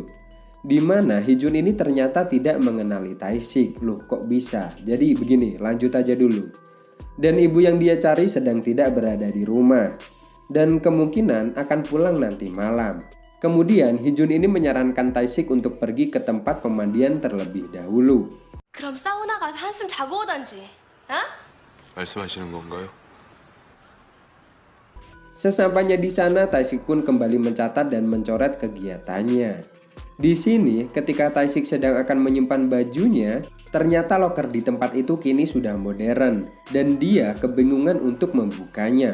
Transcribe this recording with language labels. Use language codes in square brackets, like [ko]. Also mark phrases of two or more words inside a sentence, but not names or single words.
[id] Di mana Hee-jun ini ternyata tidak mengenali Tae-sik. Loh, kok bisa? Jadi begini, lanjut aja dulu. Dan ibu yang dia cari sedang tidak berada di rumah dan kemungkinan akan pulang nanti malam. Kemudian Hee-jun ini menyarankan Tae-sik untuk pergi ke tempat pemandian terlebih dahulu. [ko] 그럼 사우나 가서 한숨 자고 오던지. 어? 말씀하시는 건가요? [id] Sesampainya di sana, Tae-sik pun kembali mencatat dan mencoret kegiatannya. Di sini, ketika Tae-sik sedang akan menyimpan bajunya, ternyata loker di tempat itu kini sudah modern dan dia kebingungan untuk membukanya.